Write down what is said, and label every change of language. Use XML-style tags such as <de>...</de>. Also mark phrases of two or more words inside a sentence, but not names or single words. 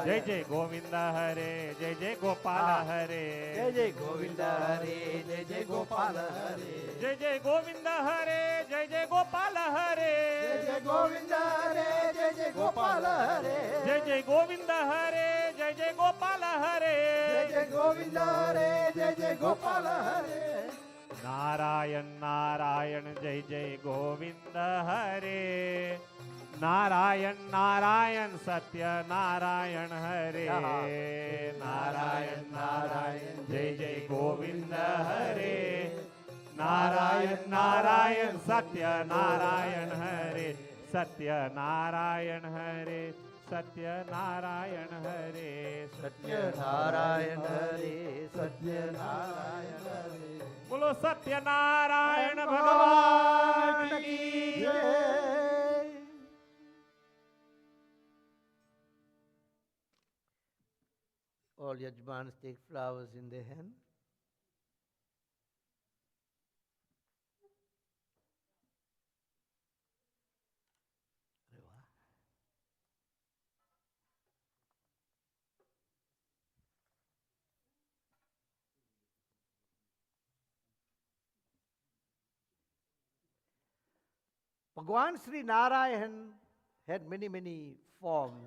<hi>जय जय गोविंद हरे जय जय गोपाल हरे जय जय गोविंद हरे जय जय गोपाल हरे. जय जय गोविंद हरे जय जय गोपाल हरे जय जय गोविंद हरे जय जय गोपाल हरे. जय जय गोविंद हरे जय जय गोपाल हरे जय जय गोविंद हरे जय जय गोपाल हरे. नारायण नारायण जय जय गोविंद हरे नारायण नारायण सत्य नारायण हरे नारायण नारायण जय जय गोविंद हरे नारायण नारायण सत्य नारायण हरे सत्य नारायण हरे सत्य नारायण हरे सत्य नारायण हरे सत्य नारायण हरे. बोलो सत्य नारायण भगवान की Jai.</hi> <en>All Yajmans take flowers in their hand.</en> <hi>अरे वाह.</hi> <en>Bhagwan Sri Narayan had many forms.</en>